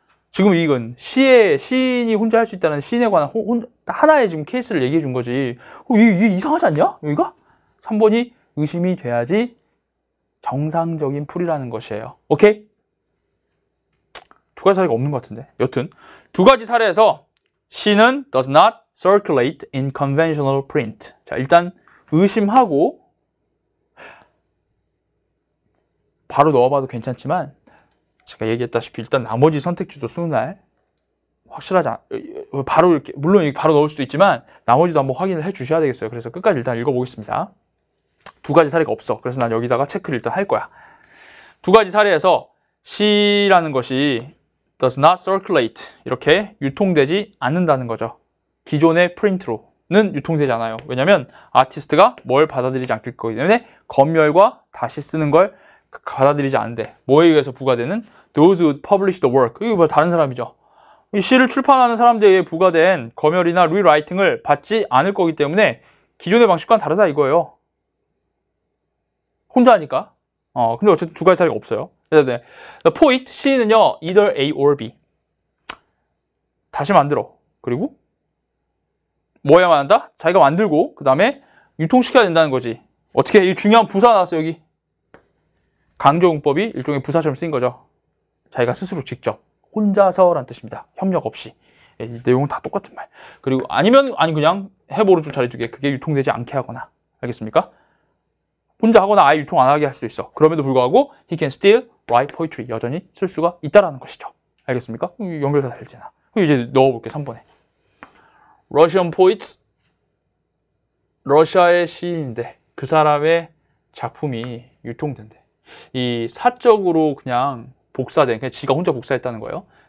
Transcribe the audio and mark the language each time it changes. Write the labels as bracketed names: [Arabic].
[Korean] 지금 이건 시인이 혼자 할 수 있다는 시인에 관한 하나의 지금 케이스를 얘기해 준 거지. 이게 이상하지 않냐? 여기가? 3번이 의심이 돼야지 정상적인 풀이라는 것이에요. 오케이? 두 가지 사례가 없는 것 같은데. 여튼 두 가지 사례에서 시는 [English] does not circulate in conventional print. [Korean] 자, 일단 의심하고 바로 넣어봐도 괜찮지만 제가 얘기했다시피 일단 나머지 선택지도 쓰는 날 확실하지 바로 이렇게 물론 바로 넣을 수도 있지만 나머지도 한번 확인을 해 주셔야 되겠어요. 그래서 끝까지 일단 읽어보겠습니다. 두 가지 사례가 없어. 그래서 난 여기다가 체크를 일단 할 거야. 두 가지 사례에서 시라는 것이 [English] does not circulate [Korean] 이렇게 유통되지 않는다는 거죠. 기존의 프린트로는 유통되지 않아요. 왜냐하면 아티스트가 뭘 받아들이지 않을 거기 때문에 검열과 다시 쓰는 걸 받아들이지 않는데 뭐에 의해서 부과되는 [English] those who publish the work. [Korean] 이거 뭐 다른 사람이죠. 이 시를 출판하는 사람들에 부과된 검열이나 리라이팅을 받지 않을 거기 때문에 기존의 방식과는 다르다 이거예요. 혼자 하니까. 근데 어쨌든 두 가지 사례가 없어요. [English] The poet, [Korean] 시인은요, [English] either A or B. [Korean] 다시 만들어. 그리고 뭐 해야만 한다? 자기가 만들고 그 다음에 유통시켜야 된다는 거지. 어떻게? 이 중요한 부사 나왔어 여기. 강조용법이 일종의 부사처럼 쓰인 거죠. 자기가 스스로 직접 혼자서라는 뜻입니다. 협력 없이. 이 내용은 다 똑같은 말. 그리고 아니 그냥 해보 오른쪽 자리 두 개. 그게 유통되지 않게 하거나. 알겠습니까? 혼자 하거나 아예 유통 안 하게 할 수도 있어. 그럼에도 불구하고 [English] he can still write poetry. [Korean] 여전히 쓸 수가 있다라는 것이죠. 알겠습니까? 연결 다 되잖아. 이제 넣어볼게 3번에. [English] Russian poets. [Korean] 러시아의 시인인데 그 사람의 작품이 유통된대. 이 사적으로 그냥 복사된, 그냥 지가 혼자 복사했다는 거예요.